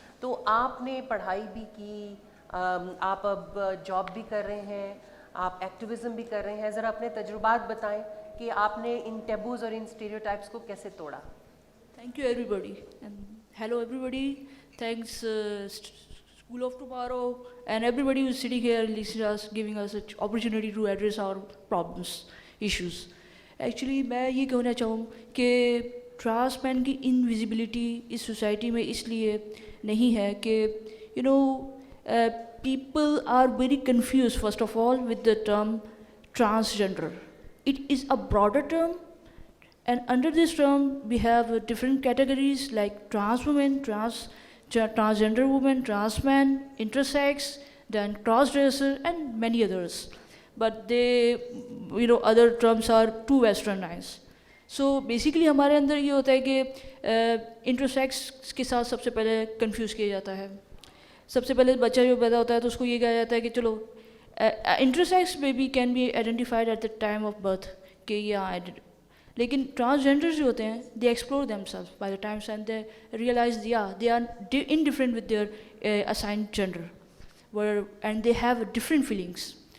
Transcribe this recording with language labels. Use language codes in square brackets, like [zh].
[ur] تو آپ نے پڑھائی بھی کی, آپ اب جاب بھی کر رہے ہیں, آپ ایکٹیویزم بھی کر رہے ہیں. ذرا اپنے تجربات بتائیں کہ آپ نے ان ٹیبوز اور ان اسٹیریوٹائپس کو کیسے توڑا. [en] Thank you everybody, and hello everybody. Thanks School of Tomorrow and everybody who's sitting here listening to us, giving us an opportunity to address our problems, issues. [ur] Actually میں یہ کہنا چاہوں کہ ٹرانس مین کی انویزیبلٹی اس society میں اس لیے نہیں ہے کہ you know [en] people are very confused first of all with the term transgender. It is a broader term, and under this term we have different categories like trans women, transgender women, trans man, intersex, then cross-dresser and many others. But they, you know, other terms are too westernized. [ur] So basically ہمارے اندر یہ ہوتا ہے کہ intersex کے ساتھ سب سے پہلے confuse کیا جاتا ہے. سب سے پہلے بچہ جو پیدا ہوتا ہے تو اس کو یہ کہا جاتا ہے کہ چلو [en] intersex baby can be identified at the time of birth [ur] کہ یہ, لیکن ٹرانسجینڈر جو ہوتے ہیں [en] They explore themselves by the times and they realise they are indifferent with their assigned gender and they have different feelings.